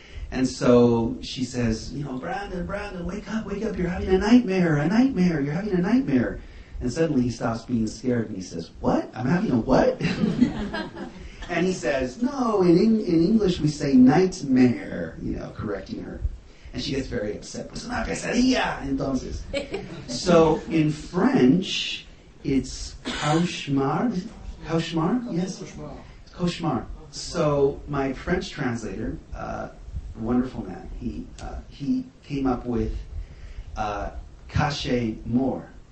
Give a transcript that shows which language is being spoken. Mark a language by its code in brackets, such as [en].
[en] And so she says, Brandon, wake up, you're having a nightmare, you're having a nightmare. And suddenly he stops being scared and he says, "What? I'm having a what?" And he says, "No, in English we say nightmare," correcting her. And she gets very upset. [es] "Pues una pesadilla, entonces." [en] So in French, it's cauchemar. Cauchemar? Yes? Cauchemar. So my French translator, wonderful man, he came up with caché mort.